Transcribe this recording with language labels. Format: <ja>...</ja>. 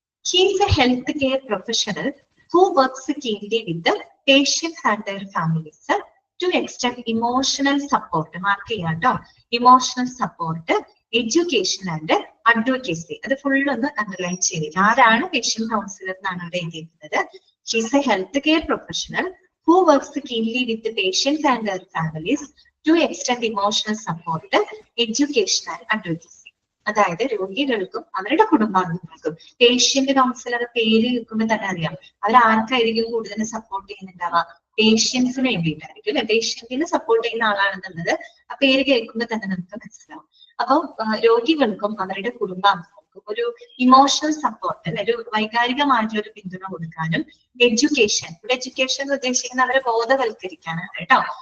<en>He is a health care professional who works keenly with patients and their families to extend emotional support.</en> <ml>Mark ചെയ്യാം കേട്ടോ.</ml> <en>Emotional support, education and advocacy.</en> <ml>അത് ഫുള്ളൊന്ന് underline ചെയ്തില്ല. ആരാണ് patient councillor എന്നാണ് അവിടെ എഴുതിയിരിക്കുന്നത്.</ml> <en>He is a healthcare professional who works keenly with the patients and their families to extend emotional support, education and advocacy.</en> <ml>അതായത് രോഗികൾക്കും അവരുടെ കുടുംബാംഗങ്ങൾക്കും. പേഷ്യന്റ് കൗൺസിലർ പേര് കേൾക്കുമ്പോൾ തന്നെ അറിയാം അവരാർക്കായിരിക്കും കൂടുതൽ സപ്പോർട്ട് ചെയ്യുന്നുണ്ടാവുക? പേഷ്യൻസിന് വേണ്ടിയിട്ടായിരിക്കും അല്ലെ. പേഷ്യന്റിനെ സപ്പോർട്ട് ചെയ്യുന്ന ആളാണെന്നുള്ളത് ആ പേര് കേൾക്കുമ്പോൾ തന്നെ നമുക്ക് മനസ്സിലാവും. അപ്പം രോഗികൾക്കും അവരുടെ കുടുംബാംഗങ്ങൾക്കും ഒരു ഇമോഷണൽ സപ്പോർട്ട് അല്ലെ, ഒരു വൈകാരികമായിട്ടുള്ള ഒരു പിന്തുണ കൊടുക്കാനും, എഡ്യൂക്കേഷൻ, ഇവിടെ എഡ്യൂക്കേഷൻ ഉദ്ദേശിക്കുന്ന അവരെ ബോധവൽക്കരിക്കാനാണ് കേട്ടോ.</ml>